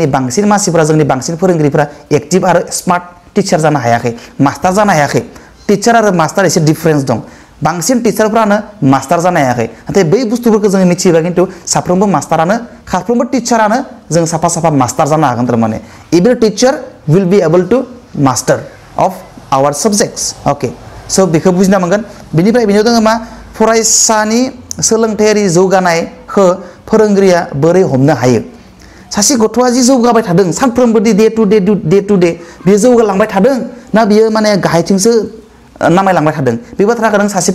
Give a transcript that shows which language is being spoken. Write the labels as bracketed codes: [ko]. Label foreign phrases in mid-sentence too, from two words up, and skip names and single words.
[brx] बांसिन मानसिफोरा जोंनि बांसिन फोरोंगिरिफोरा एक्टिभ आरो [en] smart teacher [brx] जानो हायाखै मास्टार जानो हायाखै टिचार आरो मास्टार एसे डिफारेन्स दं बांसिन टिचारफ्रानो मास्टार जानो हायाखै नाथाय बै बुस्थुफोरखौ जोङो मिथियोबा खिन्थु साफ्रोमबो टिचारानो जों साफा मास्टार जानो हागोन थारमाने [en] every teacher will be able to master of our subjects okay [brx] स' बेखौ बुजिना मोनगोन बेनिफ्राय बेनियाव दङ मा फरायसानि सोलोंथायारि जौगानाय फोरोंगिरिया बोरै हमनो हायो सासे गथ'आ जि जौगाबाय थादों सानफ्रोमबो [en] day to day [brx] बियो जौगालांबाय थादों ना बियो माने गाहायथिंसो नामायलांबाय थादों बे बाथ्राखौ नों सासे